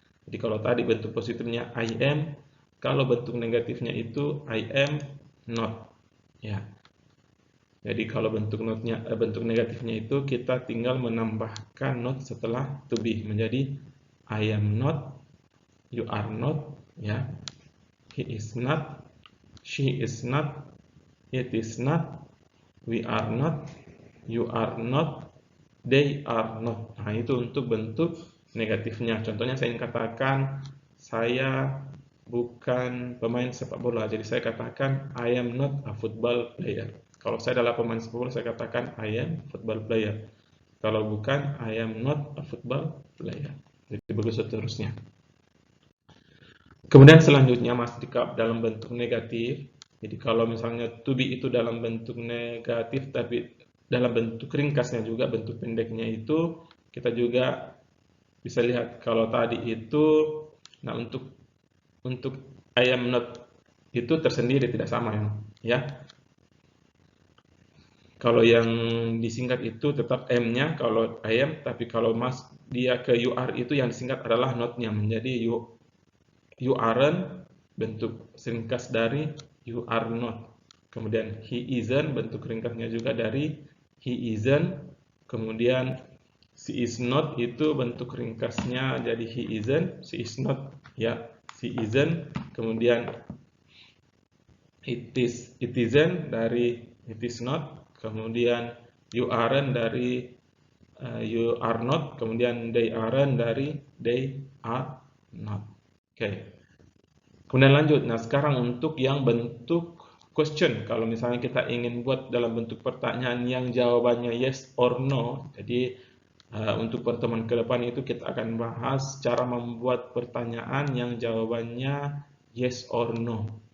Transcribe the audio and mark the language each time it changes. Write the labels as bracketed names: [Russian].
[Indonesian] Jadi kalau tadi bentuk positifnya [English] I am, [Indonesian] kalau bentuk negatifnya itu [English] I am not. [Indonesian] Ya. Jadi kalau bentuk negatifnya itu kita tinggal menambahkan not setelah to be menjadi [English] I am not, you are not, [Indonesian] ya. [English] He is not, she is not, it is not, we are not, you are not, they are not. [Indonesian] Nah, itu untuk bentuk negatifnya. Contohnya saya ingin katakan saya bukan pemain sepak bola. Jadi saya katakan [English] I am not a football player. [Indonesian] Kalau saya adalah pemain sepak bola, saya katakan [English] I am football player. [Indonesian] Kalau bukan, [English] I am not a football player. [Indonesian] Jadi begitu seterusnya. Kemudian selanjutnya masih dalam bentuk negatif. Jadi kalau misalnya to be itu dalam bentuk negatif, tapi dalam bentuk ringkasnya juga, bentuk pendeknya itu, kita juga bisa lihat kalau tadi itu, nah untuk I am not itu tersendiri tidak sama ya. Kalau yang disingkat itu tetap M-nya kalau I am, tapi kalau dia ke you are itu yang disingkat adalah not-nya menjadi [English] you aren't, [Indonesian] bentuk ringkas dari [English] you are not. [Indonesian] Kemudian [English] he isn't, [Indonesian] bentuk ringkasnya juga dari he isn't. Kemudian [English] she is not [Indonesian] itu bentuk ringkasnya jadi [English] he isn't, she is not, ya, she isn't. [Indonesian] Kemudian [English] it isn't [Indonesian] dari [English] it is not. [Indonesian] Kemudian [English] you aren't [Indonesian] dari [English] you are not. [Indonesian] Kemudian [English] they aren't [Indonesian] dari [English] they are not. [Indonesian] Oke. Kemudian lanjut. Nah, sekarang untuk yang bentuk question. Kalau misalnya kita ingin buat dalam bentuk pertanyaan yang jawabannya [English] yes or no. [Indonesian] Jadi untuk pertemuan ke depan itu kita akan bahas cara membuat pertanyaan yang jawabannya [English] yes or no.